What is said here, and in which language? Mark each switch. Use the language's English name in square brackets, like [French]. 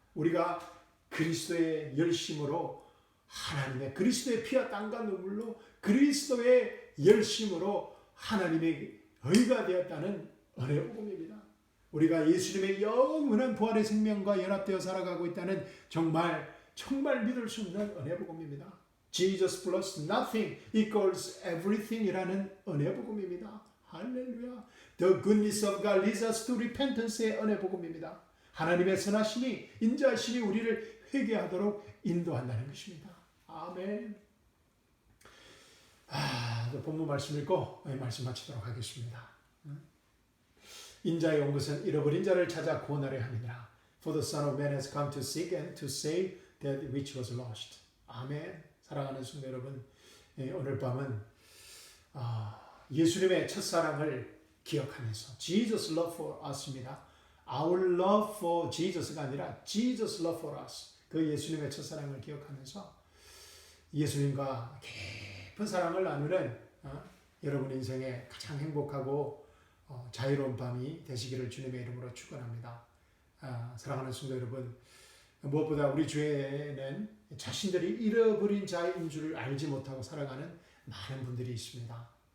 [Korean] 우리가 그리스도의 열심으로, 하나님의 그리스도의 피와 땀과 눈물로 그리스도의 열심으로 하나님의 의가 되었다는 은혜 복음입니다. 우리가 예수님의 영원한 부활의 생명과 연합되어 살아가고 있다는 정말 믿을 수 없는 은혜 복음입니다. [English] Jesus plus nothing equals everything [Korean] 이라는 은혜 복음입니다. 할렐루야. [English] The goodness of God leads us to repentance [Korean] 의 은혜 복음입니다. 하나님의 선하심이, 인자하심이 우리를 회개하도록 인도한다는 것입니다. 아멘. 본문 말씀 읽고 말씀 마치도록 하겠습니다. 인자에 온 것은 잃어버린 자를 찾아 구원하려 함이니라. [English] For the Son of Man has come to seek and to save that which was lost. [Korean] 아멘. 사랑하는 성도 여러분, 오늘 밤은 예수님의 첫사랑을 기억하면서 [English] Jesus love for us [Korean] 입니다. [English] Our love for Jesus [Korean] 가 아니라 [English] Jesus love for us. [Korean] 그 예수님의 첫사랑을 기억하면서 예수님과 깊은 사랑을 나누는 여러분 인생의 가장 행복하고 자유로운 밤이 되시기를 주님의 이름으로 축원합니다. 사랑하는 성도 여러분, 무엇보다 우리 주위에는 자신들이 잃어버린 자인 줄 알지 못하고 살아가는 많은 분들이 있습니다.